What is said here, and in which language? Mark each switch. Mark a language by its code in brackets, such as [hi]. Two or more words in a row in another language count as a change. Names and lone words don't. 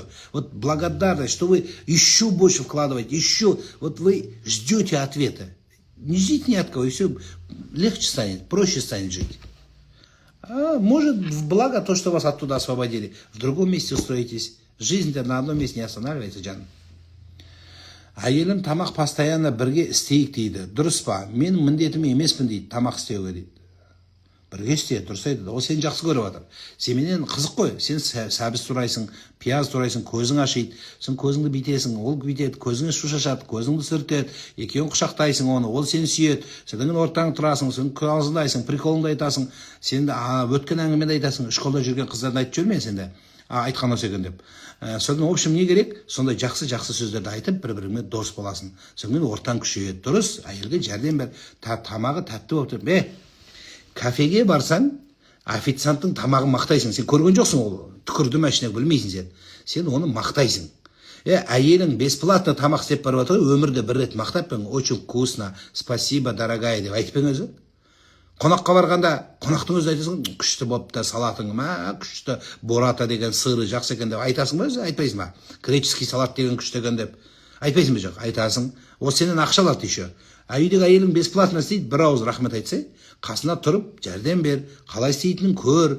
[ru] Вот благодарность, что вы еще больше вкладываете, еще. Вот вы ждете ответа. Не ждите ни от кого, и все легче станет, проще станет жить. А может, в благо то, что вас оттуда освободили. В другом месте устроитесь. Жизнь-то на одном месте не останавливается, Джан. [kk] Әйелім тамақ постоянно бірге істейік дейді. Дұрыс па? Мен міндетім емеспін дейді, тамақ істеуге дейді. Бірге істе, дұрыс айтады. Ол сені жақсы көріп жатыр. Сенен қызық қой. Сен сәбіз турайсың, пияз турайсың, көзің ашиды. Сен көзіңді бүйтесің, ол бүйтеді, көзіңе су шашады, көзіңді сүртеді, екеуін құшақтайсың оны, ол сені сүйеді. Сен ортаң тұрасың, сен қалжыңдайсың, приколыңды айтасың. Сен өткен әңгімені айтасың. Школда жүрген қыздарды айтып жүрме сенде. айтқан осы екен деп. Содан [ru] в общем [kk] не керек? Сондай жақсы сөздерді айтып, бір-біріңмен дос боласың. Сонымен ортаң күшейеді. Дұрыс, әйелге жәрдем бер. Тамағы тәтті болып тұр. Кафеге барсаң, официанттың тамағын мақтайсың. Сен көрген жоқсың ол. Түкірді ме ішіне білмейсің сен. Сен оны мақтайсың. Әйелің бесплатно тамақ істеп барып жатыр, өмірде бір рет мақтап пең, [ru] очень вкусно, спасибо, дорогая [kk] деп айтып пең өзі. Қонаққа барғанда, қонақтың өзі айтасың, күшті болыпты, салатың, күшті, бората деген сыры жақсы екен деп айтасың ба өзі, айтпайсың ба? [ru] Греческий салат [kk] деген күшті екен деп айтпайсың ба? Жоқ, айтасың. Ол сенен ақша алады еще. Үйдегі әйелің бесплатно істейді, бір ауыз рахмет айтса, қасына тұрып, жәрдем бер, қалай істейтінін көр.